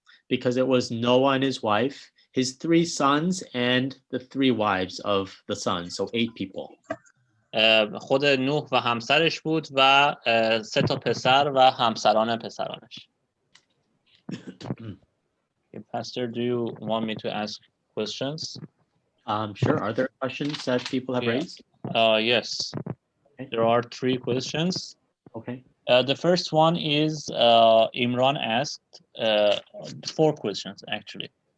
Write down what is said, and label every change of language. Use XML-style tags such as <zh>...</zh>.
<en>because it was Noah and his wife, his 3 sons and the 3 wives of the sons, so 8 people.</en> <fa>خود نوح و همسرش بود و 3 تا پسر و همسران پسرانش.</fa> <en>Pastor, do you want me to ask questions? Sure. Are there questions that people have raised? Yes. Okay. There are 3 questions. Okay. The first one is Imran asked 4 questions actually.</en>